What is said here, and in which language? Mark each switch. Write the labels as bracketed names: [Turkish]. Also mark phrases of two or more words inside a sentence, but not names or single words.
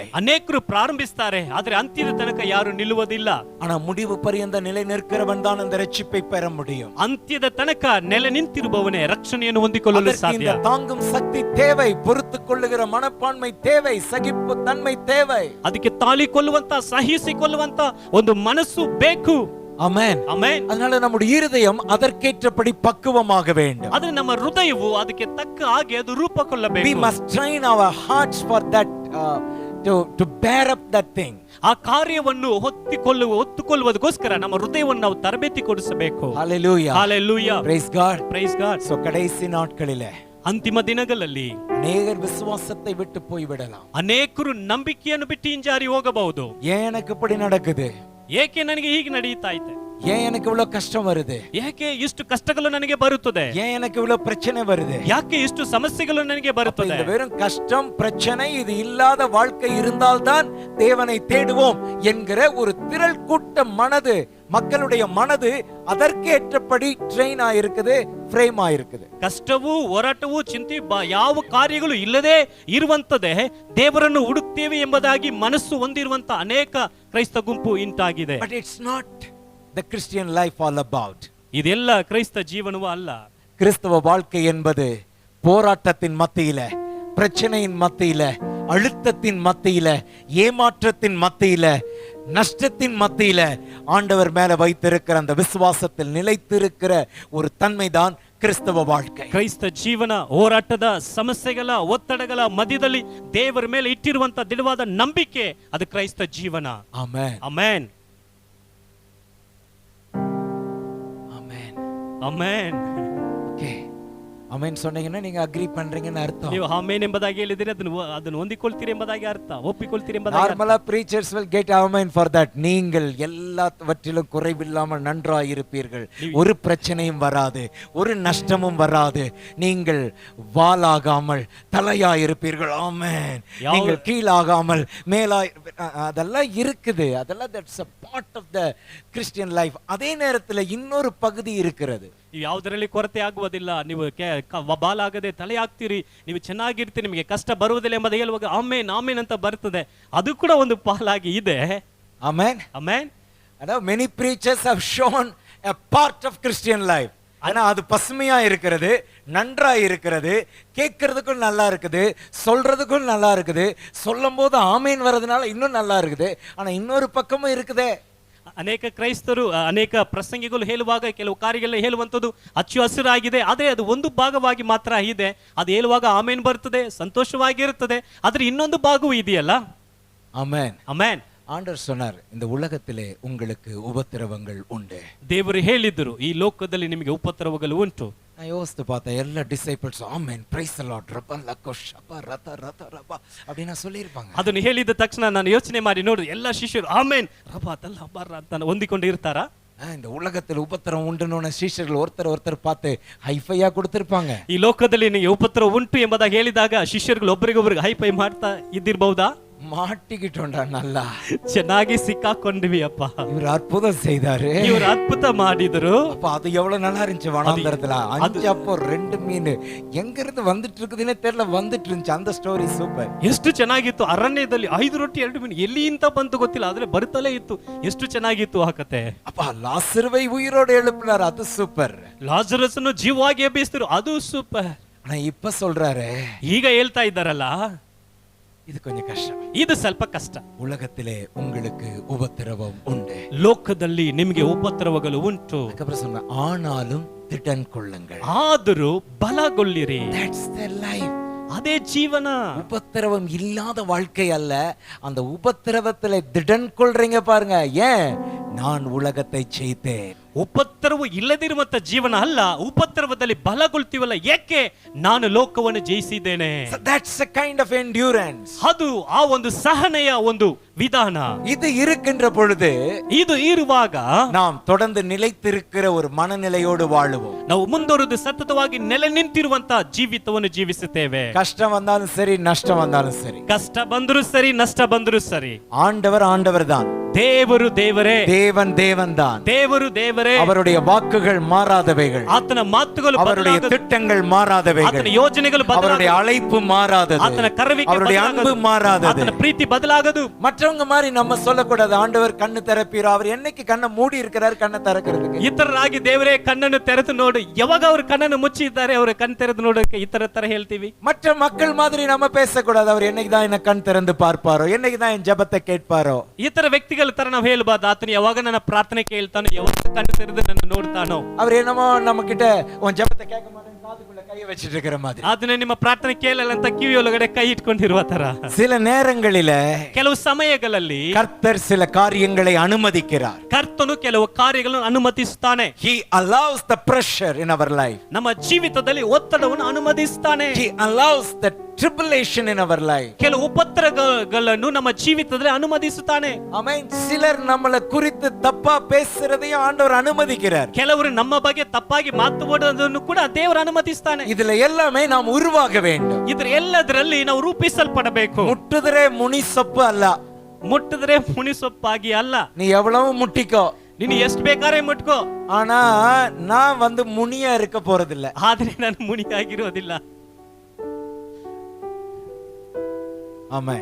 [Kannada] ಅನೇಕರು ಪ್ರಾರಂಭಿಸ್ತಾರೆ ಆದರೆ ಅಂತ್ಯದ ತನಕ ಯಾರು ನಿಲ್ಲುವುದಿಲ್ಲ. [Tamil] ஆனா முடிவு பரியந்த நிலை நிற்கிறவன் தான் அந்த ரட்சிப்பை பெற முடியும். [Kannada] ಅಂತ್ಯದ ತನಕ ನೆಲೆ ನಿಂತಿರುವವನೇ ರಕ್ಷಣೆಯನ್ನು ಹೊಂದಿಕೊಳ್ಳಲು ಸಾಧ್ಯ. [Tamil] தாங்கும் சக்தி தேவை, பொறுத்துக் கொள்ளுகிற மனப்பான்மை தேவை, சகிப்பு தன்மை தேவை. [Kannada] ಅದಕ್ಕೆ ತಾಳಿಕೊಳ್ಳುವಂತ ಸಹಿಸಿಕೊಳ್ಳುವಂತ ಒಂದು ಮನಸ್ಸು ಬೇಕು. [Tamil] ஆமென். [Kannada] ಆಮೆನ್. [Tamil] அதனால நம்முடைய இருதயம் அதற்கேற்றபடி பக்குவமாக வேண்டும். [Kannada] ಅದು ನಮ್ಮ ಹೃದಯವು ಅದಕ್ಕೆ ತಕ್ಕ ಹಾಗೆ ಅದು ರೂಪಗೊಳ್ಳಬೇಕು. [English] We must train our hearts for that to bear up that thing. [Kannada] ಆ ಕಾರ್ಯವನ್ನು ಹೊತ್ತುಕೊಳ್ಳುವುದಕ್ಕೋಸ್ಕರ ನಮ್ಮ ಹೃದಯವನ್ನು ನಾವು ತರಬೇತಿ ಕೊಡಿಸಬೇಕು. [English] Hallelujah. Hallelujah. Praise God. Praise God. [Tamil] So ಕடைசி நாட்களிலே [Kannada] ಅಂತಿಮ ದಿನಗಳಲ್ಲಿ [Tamil] அநேகர் விசுவாசத்தை விட்டு போய்விடலாம். [Kannada] ಅನೇಕರು ನಂಬಿಕೆಯನ್ನು ಬಿಟ್ಟು ಹಿಂಜಾರಿ ಹೋಗಬಹುದು. [Tamil] ஏன் எனக்கு இப்படி நடக்குது? [Kannada] ಏಕೆ ನನಗೆ ಹೀಗೆ ನಡೆಯುತ್ತಾ ಇದೆ? [Tamil] ஏன் எனக்கு இவ்வளவு கஷ்டம் வருது? [Kannada] ಯಾಕೆ ಇಷ್ಟು ಕಷ್ಟಗಳು ನನಗೆ ಬರುತ್ತದೆ? [Tamil] ஏன் எனக்கு இவ்வளவு பிரச்சனை வருது? [Kannada] ಯಾಕೆ ಇಷ್ಟು ಸಮಸ್ಯೆಗಳು ನನಗೆ ಬರುತ್ತದೆ? [Tamil] இந்த வெறும் கஷ்டம் பிரச்சனை இது இல்லாத வாழ்க்கை இருந்தால்தான் தேவனை தேடுவோம் என்கிற ஒரு திரள் கூட்ட மனது, மக்களுடைய மனது அதற்கேற்றபடி ட்ரெயின் ஆயிருக்குது, ಫ್ರೇಮ್ ಆயிருக்குது. [Kannada] ಕಷ್ಟವೂ ಹೋರಾಟವೂ ಚಿಂತೆ ಯಾವ ಕಾರ್ಯಗಳು ಇಲ್ಲದೆ ಇರುವಂತದೇ ದೇವರನ್ನು ಹುಡುಕ್ತೇವೆ ಎಂಬುದಾಗಿ ಮನಸ್ಸು ಹೊಂದಿರುವಂತ ಅನೇಕ ಕ್ರೈಸ್ತ ಗುಂಪು ಇಂತಾಗಿದೆ. [English] But it's not the Christian life all about. [Kannada] ಇದೆಲ್ಲ ಕ್ರೈಸ್ತ ಜೀವನವೂ ಅಲ್ಲ. [Tamil] கிறிஸ்தவ வாழ்க்கை என்பது போராட்டத்தின் மத்தியில, பிரச்சனையின் மத்தியில, அழுத்தத்தின் மத்தியில, ஏமாற்றத்தின் மத்தியில, நஷ்டத்தின் மத்தியில ஆண்டவர் மேல வைத்திருக்கிற அந்த விசுவாசத்தில் நிலைத்திருக்கிற ஒரு தன்மைதான் ಕ್ರಿಸ್ತವ வாழ்க்கை. [Kannada] ಕ್ರೈಸ್ತ ಜೀವನ ಹೋರಾಟದ ಸಮಸ್ಯೆಗಳ ಒತ್ತಡಗಳ ಮಧ್ಯದಲ್ಲಿ ದೇವರ ಮೇಲೆ ಇಟ್ಟಿರುವಂತ ದೃಢವಾದ ನಂಬಿಕೆ ಅದು ಕ್ರೈಸ್ತ ಜೀವನ. ಆಮೆನ್. ಆಮೆನ್. ಆಮೆನ್. [Tamil] ஓகே, ஆமென் சொன்னீங்கன்னா நீங்க அக்ரி பண்றீங்கன்னு அர்த்தம். [Kannada] ನೀವು ಆಮೆನ್ ಎಂಬುದಾಗಿ ಹೇಳಿದ್ರೆ ಅದನ್ನು ಹೊಂದಿಕೊಳ್ತೀರಿ ಎಂಬುದಾಗಿ ಅರ್ಥ, ಒಪ್ಪಿಕೊಳ್ತೀರಿ ಎಂಬುದಾಗಿ ಅರ್ಥ. [English] நார்மலா preachers will get amen for that. [Tamil] நீங்கள் எல்லாவற்றிலும் குறைவில்லாமல் நன்றாய் இருப்பீர்கள், ஒரு பிரச்சனையும் வராது, ஒரு நஷ்டமும் வராது, நீங்கள் வாலாகாமல் தலையாய் இருப்பீர்கள். ஆமென். நீங்கள் கீழாகாமல் மேலாய், அதெல்லாம் இருக்குது, அதெல்லாம் [English] that's a part of the Christian life. [Tamil] அதே நேரத்துல இன்னொரு பகுதி இருக்கிறது. [Kannada] ನೀವು ಯಾವುದರಲ್ಲಿ ಕೊರತೆ ಆಗುವುದಿಲ್ಲ, ನೀವು ಬಾಲಾಗದೆ ತಲೆ ಆಗ್ತೀರಿ, ನೀವು ಚೆನ್ನಾಗಿರ್ತೀರಿ, ನಿಮಗೆ ಕಷ್ಟ ಬರುವುದಿಲ್ಲ ಎಂಬುದು ಹೇಳುವಾಗ ಆಮೆನ್ ಆಮೆನ್ ಅಂತ ಬರ್ತದೆ. ಅದು ಕೂಡ ಒಂದು ಪಾಲಾಗಿ ಇದೆ. [Tamil] ஆமென். [Kannada] ಆಮೆನ್. [English] அதாவது many preachers have shown a part of Christian life. [Tamil] ஆனா அது பசுமையா இருக்கிறது, நன்றா இருக்கிறது, கேட்கறதுக்கும் நல்லா இருக்குது, சொல்றதுக்கும் நல்லா இருக்குது, சொல்லும் போது ஆமீன் வர்றதுனால இன்னும் நல்லா இருக்குது. ஆனா இன்னொரு பக்கமும் இருக்குதே. [Kannada] ಅನೇಕ ಕ್ರೈಸ್ತರು, ಅನೇಕ ಪ್ರಸಂಗಿಗಳು ಹೇಳುವಾಗ ಕೆಲವು ಕಾರ್ಯಗಳು ಹೇಳುವಂಥದ್ದು ಅಚ್ಚು ಹಸಿರಾಗಿದೆ, ಆದರೆ ಅದು ಒಂದು ಭಾಗವಾಗಿ ಮಾತ್ರ ಇದೆ. ಅದು ಹೇಳುವಾಗ ಆಮೇನ್ ಬರ್ತದೆ, ಸಂತೋಷವಾಗಿರುತ್ತದೆ, ಆದ್ರೆ ಇನ್ನೊಂದು ಭಾಗವೂ ಇದೆಯಲ್ಲ. [Tamil] ஆமென். [Kannada] ಆಮೆನ್. [Tamil] ஆண்டவர் சொன்னார், இந்த உலகத்திலே உங்களுக்கு உபத்திரவங்கள் உண்டு. [Kannada] ದೇವರು ಹೇಳಿದ್ರು, ಈ ಲೋಕದಲ್ಲಿ ನಿಮಗೆ ಉಪದ್ರವಗಳು ಉಂಟು. [Tamil] நான் யோசித்து பார்த்தேன், எல்லா டிசைபிள்ஸ் ஆமென் [English] praise the Lord [Tamil] ரப லக்கோ ஷப ரத ரத ரப அப்படினா சொல்லிருப்பாங்க. [Kannada] ಅದನ್ನು ಹೇಳಿದ ತಕ್ಷಣ ನಾನು ಯೋಚನೆ ಮಾಡಿ ನೋಡಿ, ಎಲ್ಲ ಶಿಷ್ಯರು ಆಮೆನ್ ರಬ ತಲ್ಲ ಬರ ಅಂತ ಹೊಂದಿಕೊಂಡು ಇರ್ತಾರಾ? [Tamil] இந்த உலகத்தில் உபத்திரம் உண்டுன்னு ಶಿಷ್ಯர்கள் ஒருத்தர் பார்த்து ಹೈಫೈயா கொடுத்திருப்பாங்க. [Kannada] ಈ ಲೋಕದಲ್ಲಿ ನಿಮಗೆ ಉಪದ್ರವ ಉಂಟು ಎಂಬುದಾಗಿ ಹೇಳಿದಾಗ ಶಿಷ್ಯರುಗಳು ಒಬ್ಬರಿಗೊಬ್ಬರಿಗೆ ಹೈಫೈ ಮಾಡ್ತಾ ಇದ್ದಿರಬಹುದಾ? [Tamil] மாட்டிக்கிட்டோம்டா, நல்லா [Kannada] ಚೆನ್ನಾಗಿ ಸಿಕ್ಕಾಕೊಂಡ್ವಿ ಅಪ್ಪ, [Tamil] இவர் அற்புதம் செய்தாரு, [Kannada] ಇವರು ಅದ್ಭುತ ಮಾಡಿದ್ರು. [Tamil] அப்ப அது எவ்வளவு நல்லா இருந்துச்சு. வனாந்தரத்துல 5 அப்போ 2 மீன் எங்க இருந்து வந்துட்டு இருக்குதுன்னே தெரியல, வந்துட்டு இருந்துச்சு. அந்த [English] story super. [Kannada] ಎಷ್ಟು ಚೆನ್ನಾಗಿತ್ತು. ಅರಣ್ಯದಲ್ಲಿ 5 ರೊಟ್ಟಿ 2 ಮೀನು ಎಲ್ಲಿಂದ ಬಂತು ಗೊತ್ತಿಲ್ಲ, ಆದ್ರೆ ಬರುತ್ತಲೇ ಇತ್ತು. ಎಷ್ಟು ಚೆನ್ನಾಗಿತ್ತು ಆ ಕತೆ. [Tamil] அப்ப லாசருவை உயிரோடு எழுப்பினார், அது சூப்பர். [Kannada] ಲಾಜರಸನ್ನು ಜೀವವಾಗಿ ಎಬ್ಬಿಸಿದ್ರು, ಅದು ಸೂಪರ್. [Tamil] ஆனா இப்ப சொல்றாரு, [Kannada] ಈಗ ಹೇಳ್ತಾ ಇದ್ದಾರಲ್ಲ, [Tamil] இது கொஞ்சம் கஷ்டம், [Kannada] ಇದು ಸ್ವಲ್ಪ ಕಷ್ಟ. [Tamil] உலகத்திலே உங்களுக்கு உபத்திரவம் உண்டு, [Kannada] ಲೋಕದಲ್ಲಿ ನಿಮಗೆ ಉಪದ್ರವಗಳು ಉಂಟು, [Tamil] அதுக்கப்புறம் சொன்ன ஆனாலும் திடன் கொள்ளுங்கள். [Kannada] ಆದರೂ ಬಲಗೊಳ್ಳಿರಿ. [English] That's the life. [Kannada] ಅದೇ ಜೀವನ. [Tamil] உபத்திரவம் இல்லாத வாழ்க்கை அல்ல, அந்த உபத்திரவத்துல திடன் கொள்றீங்க பாருங்க. ஏன்? நான் உலகத்தை ஜெயித்தேன். [Kannada] ಉಪದ್ರವ ಇಲ್ಲದಿರುವಂತ ಜೀವನ ಅಲ್ಲ, ಉಪದ್ರವದಲ್ಲಿ ಬಲಗೊಳ್ತೀವಲ್ಲ, ಏಕೆ? ನಾನು ಲೋಕವನ್ನು ಜಯಿಸಿದ್ದೇನೆ. [English] So that's a kind of endurance. [Kannada] ಅದು ಆ ಒಂದು ಸಹನೆಯ ಒಂದು ವಿಧಾನ. [Tamil] இது இருக்கின்ற பொழுது, [Kannada] ಇದು ಇರುವಾಗ [Tamil] நாம் தொடர்ந்து நிலைத்திருக்கிற ஒரு மனநிலையோடு வாழுவோம். [Kannada] ನಾವು ಮುಂದುವರೆದು ಸತತವಾಗಿ ನೆಲೆ ನಿಂತಿರುವಂತ ಜೀವಿತವನ್ನು ಜೀವಿಸುತ್ತೇವೆ. [Tamil] கஷ்டம் வந்தாலும் சரி, நஷ்டம் வந்தாலும் சரி, [Kannada] ಕಷ್ಟ ಬಂದರೂ ಸರಿ, ನಷ್ಟ ಬಂದರೂ ಸರಿ, [Tamil] ஆண்டவர் ஆண்டவர் தான், [Kannada] ದೇವರು ದೇವರೇ, [Tamil] தேவன் தேவன் தான், [Kannada] ದೇವರು ದೇವರೇ. [Tamil] அவருடைய வாக்குகள் மாறாதவைகள், [Kannada] ಆತನ ಮಾತುಗಳು [Tamil] அவருடைய [Kannada] ಬದಲಾಗದು, [Tamil] திட்டங்கள் மாறாதவைகள், [Kannada] ಆತನ ಯೋಜನೆಗಳು [Tamil] அவருடைய [Kannada] ಬದಲಾಗದು, [Tamil] அழைப்பு மாறாதது, [Kannada] ಆತನ ಕರೆವಿಕೆ [Tamil] அவருடைய அன்பு [Kannada] ಬದಲಾಗದು, [Tamil] மாறாதது. [Kannada] ಆತನ ಪ್ರೀತಿ ಬದಲಾಗದು. [Tamil] மற்றவங்க மாதிரி நம்ம சொல்லக்கூடாது, ஆண்டவர் கண்ணு திறப்பீரோ, அவர் என்னைக்கு கண்ணை மூடி இருக்கிறார் கண்ணை திறக்கிறதுக்கு. [Kannada] ಇತರರಾಗಿ ದೇವರೇ ಕಣ್ಣನ್ನು ತೆರೆದು ನೋಡು, ಯಾವಾಗ ಅವರು ಕಣ್ಣನ್ನು ಮುಚ್ಚಿದ್ದಾರೆ, ಅವರು ಕಣ್ಣು ತೆರೆದು ನೋಡೋಕೆ ಇತರ ತರ ಹೇಳ್ತೀವಿ. [Tamil] மற்ற மக்கள் மாதிரி நம்ம பேசக்கூடாது, அவர் என்னைக்கு தான் என்ன கண் திறந்து பார்ப்பாரோ, என்னைக்கு தான் என் ஜெபத்தை கேட்பாரோ. [Kannada] ಇತರ ವ್ಯಕ್ತಿಗಳ ತರ ನಾವು ಹೇಳ್ಬಾರ್ದು, ಆತನು ಯಾವಾಗ ನನ್ನ ಪ್ರಾರ್ಥನೆ ಕೇಳ್ತಾನೋ, ಯಾವಾಗ ಕಣ್ಣು ತೆರೆದು ನನ್ನ ನೋಡ್ತಾನೋ. [Tamil] அவர் என்னமோ நம்ம கிட்ட உன் ஜெபத்தை கேட்க மாட்டேன்னு காதுக்குள்ள கையை வச்சிட்டு இருக்கிற மாதிரி, [Kannada] ಅದನ್ನ ನಿಮ್ಮ ಪ್ರಾರ್ಥನೆ ಕೇಳಲ್ಲ ಅಂತ ಕಿವಿ ಒಳಗಡೆ ಕೈ ಇಟ್ಕೊಂಡಿರುವ ತರ. [Tamil] சில நேரங்களில [Kannada] ಕೆಲವು ಸಮಯಗಳಲ್ಲಿ [Tamil] கர்த்தர் சில காரியங்களை அனுமதிக்கிறார். [Kannada] ಕರ್ತನು ಕೆಲವು ಕಾರ್ಯಗಳನ್ನು ಅನುಮತಿಸುತ್ತಾನೆ. [English] He allows the pressure in our life. [Kannada] ನಮ್ಮ ಜೀವಿತದಲ್ಲಿ ಒತ್ತಡವನ್ನು ಅನುಮತಿಸುತ್ತಾನೆ. [English] He allows the tribulation in our life. [Kannada] ಕೆಲವು ಉಪದ್ರವಗಳನ್ನು ನಮ್ಮ ಜೀವಿತದಲ್ಲಿ ಅನುಮತಿಸುತ್ತಾನೆ. [English] Amen. [Tamil] சிலர் நம்மளை குறித்து தப்பா பேசுறதையும் ஆண்டவர் அனுமதிக்கிறார். [Kannada] ಕೆಲವರು ನಮ್ಮ ಬಗ್ಗೆ ತಪ್ಪಾಗಿ ಮಾತನಾಡುವುದನ್ನು ಕೂಡ ದೇವರು ಅನುಮತಿಸುತ್ತಾನೆ. [Tamil] இதுல எல்லாமே நாம் உருவாக வேண்டும். [Kannada] ಇದ್ರ ಎಲ್ಲದರಲ್ಲಿ ನಾವು ರೂಪಿಸಲ್ಪಡಬೇಕು. [Tamil] முட்டுதரே முனி சொப்பு அல்ல, [Kannada] ಮುಟ್ಟಿದ್ರೆ ಮುನಿಸೊಪ್ಪಾಗಿ ಅಲ್ಲ. [Tamil] நீ எவ்வளவு முட்டிக்கோ, [Kannada] ನೀನು ಎಷ್ಟು ಬೇಕಾದ್ರೆ ಮುಟ್ಕೋ, [Tamil] ஆனா நான் முனியா இருக்க போறதில்ல. [Kannada] ಆದ್ರೆ ನಾನು ಮುನಿಯಾಗಿರೋದಿಲ್ಲ. [Tamil] ஆமென்.